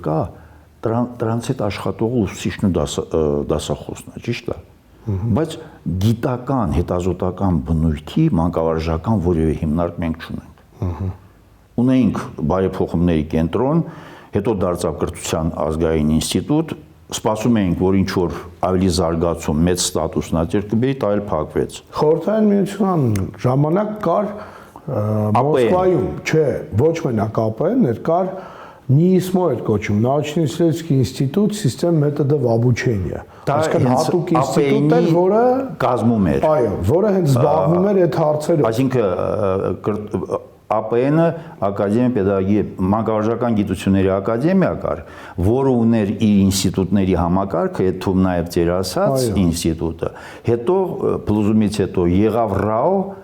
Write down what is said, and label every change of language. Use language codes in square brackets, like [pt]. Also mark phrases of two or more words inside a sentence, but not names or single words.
[hy] կա, դրանց հետ աշխատողը ուսուցիչն ու դասախոսն է, ճիշտ է։ Բայց գիտական, հետազոտական բնույթի մանկավարժական որևէ հիմնարկ մենք չունենք։ Ունեինք բարեփոխումների կենտրոն, հետո դարձավ կրթության ազգային ինստիտուտ, սպասում էինք, որ ինչ որ ավելի զարգացում, մեծ ստատուսնաճեր կբերի, դա էլ փակվեց։ Խորհրդային միության ժամանակ կար Մոսկվայում, չէ, ոչ մենակ ԱՊՆ-ներ, կար ՆԻԻՍՄՕ էր կոչում, [ru] Научно-исследовательский институт систем методов обучения։ [hy] Այսինքն հատուկ ինստիտուտ էր, որը կազմում էր։ Այո, որը հենց զբաղվում էր այդ հարցերով։ Այսինքն ԱՊՆ-ը Ակադեմիա Պետագոգի մանկավարժական գիտությունների ակադեմիա կար, որը ուներ իր ինստիտուտների համակարգը, այդ թվում նաև ձեր ասած ինստիտուտը։ Հետո փլուզումից հետո եղավ ՌԱՕ,